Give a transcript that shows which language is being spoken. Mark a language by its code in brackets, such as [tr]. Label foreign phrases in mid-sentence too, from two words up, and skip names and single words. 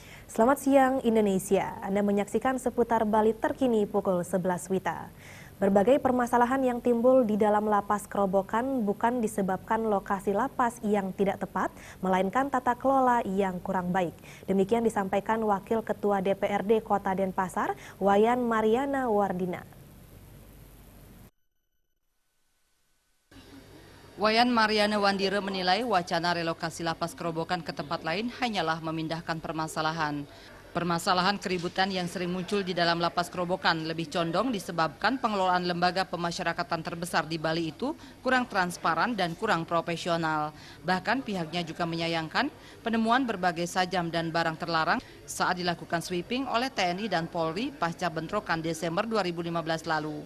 [id] Selamat siang Indonesia, Anda menyaksikan seputar Bali terkini pukul 11 WITA. Berbagai permasalahan yang timbul di dalam lapas Kerobokan bukan disebabkan lokasi lapas yang tidak tepat, melainkan tata kelola yang kurang baik. Demikian disampaikan Wakil Ketua DPRD Kota Denpasar, Wayan Mariana Wardina. Wayan Mariana Wandira menilai wacana relokasi lapas Kerobokan ke tempat lain hanyalah memindahkan permasalahan. Permasalahan keributan yang sering muncul di dalam lapas Kerobokan lebih condong disebabkan pengelolaan lembaga pemasyarakatan terbesar di Bali itu kurang transparan dan kurang profesional. Bahkan pihaknya juga menyayangkan penemuan berbagai sajam dan barang terlarang saat dilakukan sweeping oleh TNI dan Polri pasca bentrokan Desember 2015 lalu.